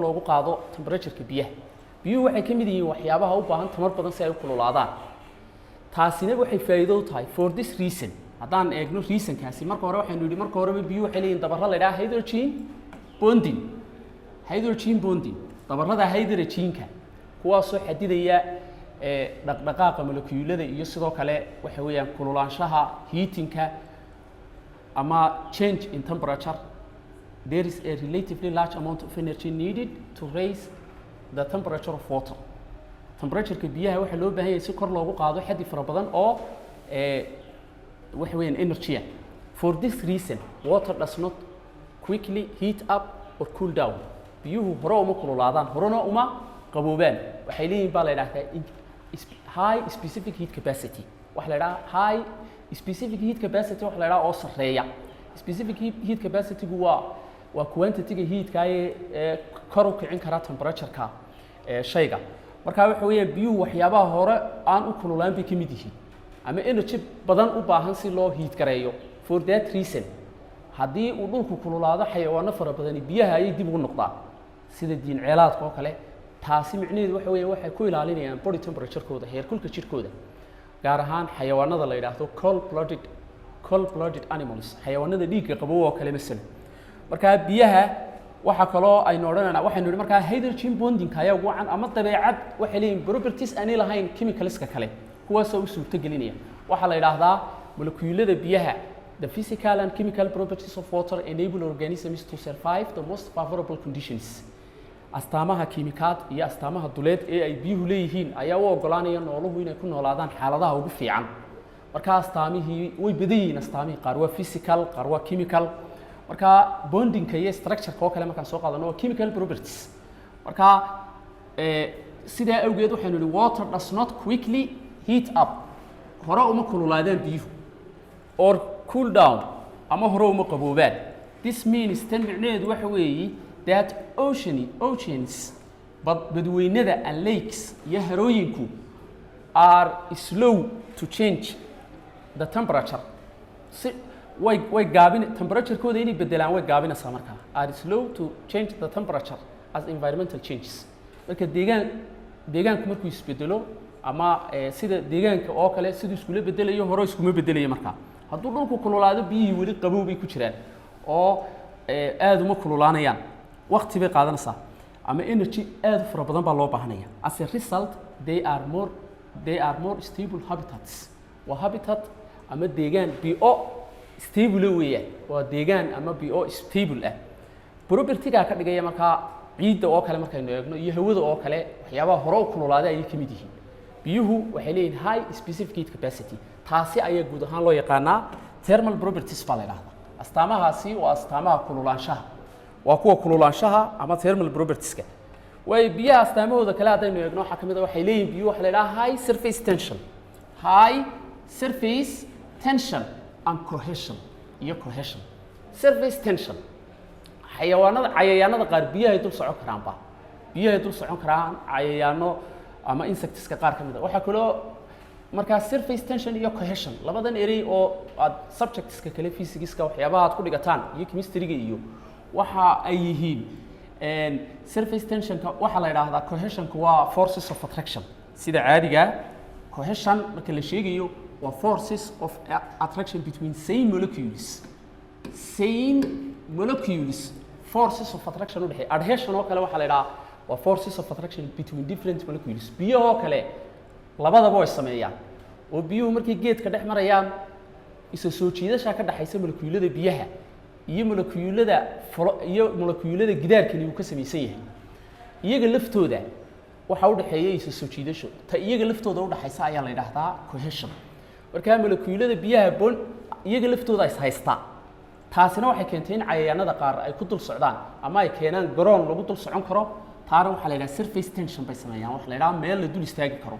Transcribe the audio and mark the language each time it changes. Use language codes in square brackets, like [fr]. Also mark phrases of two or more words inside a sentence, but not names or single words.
[so] loogu qaado temperature-ka biyuhu waxay ka mid yihiin waxyaabaha u baahan tamar badan si ay u kululaadaan taasina waxay faa'iido u tahay [en] for this reason [so] haddaan eegno reasonkaasi marka hore waxaynu yidhi marka horeba biyuhu waxay leeyihiin dabarra la yidhaha [en] hydrogen bonding [so] dabarrada hydrogenka kuwaasoo xadidaya dhaqdhaqaaqa molecular iyo sidoo kale waxa weeyaan kululaanshaha heatingka ama [en] change in temperature. There is a relatively large amount of energy needed to raise the temperature of water. [so] Temperature-ka biyaha waxa loo baahan yahay si kor loogu qaado xaddi fara badan oo waxa weeyaan energy. [en] For this reason, water does not quickly heat up or cool down. [so] biyuhu hore uma kululaadaan horena uma qaboobaan waxay leeyihiin baa la yiraahdaa [en] high specific heat capacity [so] waxa la yiraahdaa [en] high specific heat capacity [so] waxa la yiraahdaa oo sareeya [en] specific heat capacity [so] waa quantity-ga heat-ka ee kor u kicin kara temperature-ka shayga marka waxa weeyaan biyuhu waxyaabaha hore aan u kululaan bay ka mid yihiin ama energy badan u baahan si loo heat gareeyo. [en] For that reason [so] haddii uu dhulku kululaado xayawaano fara badan biyaha ay dib ugu noqdaan sida diin ceelaadka oo kale taasi micnaheedu waxa weeyaan waxay ku ilaalinayaan [en] body temperature-kooda [so] heerkulka jirkooda gaar ahaan xayawaanada la yiraahdo [en] cold blooded animals [so] xayawaanada dhiigga qabow oo kale mesela. marka biyaha waxa kaloo aynu odhanaynaa waxaynu yidhi markaa [en] hydrogen bonding [so] ayaa ugu wacan ama dabeecad waxay leeyihiin properties aan lahayn chemicalska kale kuwaasoo u suurtagelinaya waxaa la yidhaahdaa molecular biyaha. [en] The physical and chemical properties of water enable organisms to survive the most favorable conditions. [so] astaamaha kiimikaad iyo astaamaha duleed ee ay biyuhu leeyihiin ayaa u ogolaanaya nooluhu inay ku noolaadaan xaaladaha ugu fiican. marka astaamihii way badan yihiin astaamihii qaar waa physical qaar waa chemical. marka bondingka iyo structure-ka oo kale markaan soo qaadano waa [en] chemical properties. [so] marka sidaa awgeed waxaynu yidhi [en] water does not quickly heat up [so] hore uma kululaadaan biyuhu [en] or cool down [so] ama hore uma qaboobaan. [en] This means [so] tan micnaheedu waxa weeye [en] that oceans badweynada and lakes [so] iyo harooyinku [en] are slow to change the temperature. [so] way gaabin temperature-kooda inay bedelaan way gaabinaysaa markaa. [en] Are slow to change the temperature as environmental changes. [so] Marka deegaanku markuu isbedelo ama sida deegaanka oo kale siduu iskula bedelayo hore iskuma bedelayo markaa. Hadduu dhulku kululaado biyihii weli qabow bay ku jiraan oo aad uma kululaanayaan. Waqti bay qaadanaysaa ama energy aad u fara badan baa loo baahanaya. [en] As a result, they are more stable habitats. [so] Waa habitat ama deegaan [en] bio stable [so] weeyaan. Waa deegaan ama [en] bio stable [so] ah. Property-ga ka dhigaya markaa ciidda oo kale markaynu eegno iyo hawada oo kale waxyaabaha hore u kululaaday ay kamid yihiin. Biyuhu waxay leeyihiin [en] high specific heat capacity. [so] Taasi ayaa guud ahaan loo yaqaanaa [en] thermal properties [so] baa la yiraahdaa. Astaamahaasi waa astaamaha kululaanshaha. Waa kuwa kululaanshaha ama [en] thermal properties-ka. [so] way biyaha astaamahooda kale haddaynu eegno waxa kamid ah waxay leeyihiin biyo waxa la yiraahdaa [en] high surface tension and cohesion [so] iyo cohesion. [en] Surface tension [so] cayayaanada qaar biyaha dul socon karaan biyaha dul socon karaan cayayaano ama insectska qaar kamid ah waxa kale marka [en] surface tension [so] iyo cohesion labadan erey oo aad subjectska kale physics-ka waxyaabaha aad ku dhigataan iyo chemistry-ga iyo waxa ay yihiin [en] surface tension-ka [so] waxa la yiraahdaa cohesion-ka waa [en] forces of attraction [so] sida caadiga cohesion marka la sheegayo waa [en] forces of attraction between same molecules forces of attraction [so] u dhaxay adhesion oo kale waxa la yiraahdaa waa [en] forces of attraction between different molecules [so] biyo oo kale labadaba way sameeyaan oo biyuhu markay geedka dhex marayaan isa soo jiidasha ka dhaxaysa molecules biyaha iyo molecules gidaarkani uu ka sameeysan yahay iyaga laftooda waxa u dhaxeeyay isa soo jiidasho ta iyaga laftooda u dhaxaysa ayaa la yiraahdaa cohesion marka molecules biyaha iyaga laftooda is haystaa taasina waxay keentay in cayayaanada qaar ay ku dul socdaan ama ay keenaan garoon lagu dul socon karo taana waxa la yiraahdaa [en] surface tension [so] bay sameeyaan waxa la yiraahdaa meel la dul istaagi karo.